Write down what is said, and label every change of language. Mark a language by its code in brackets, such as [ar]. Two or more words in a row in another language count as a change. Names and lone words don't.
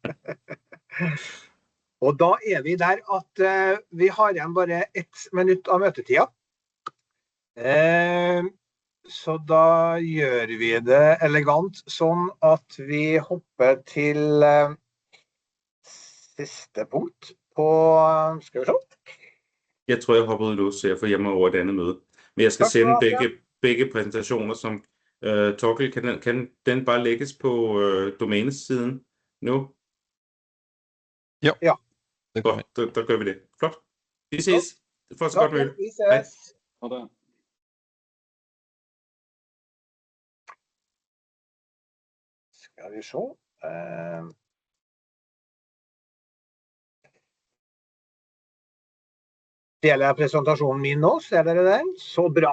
[no] Og da er vi der at vi har igjen bare 1 minutt av møtetida. Så da gjør vi det elegant sånn at vi hopper til siste punkt på, skal vi se? [da] Jeg tror, jeg hopper ud, så jeg får hjemme over et andet møde. Men jeg skal sende begge præsentationer, som Torkel, kan den bare lægges på domænesiden nu? [no] Ja. Ja. Det kan vi. [da] Der gør vi det. Flot. Vi ses. For så godt møde. [no] Vi ses. Ha det. Skal vi se. Deler jeg presentasjonen min nå? Ser dere den? Så bra.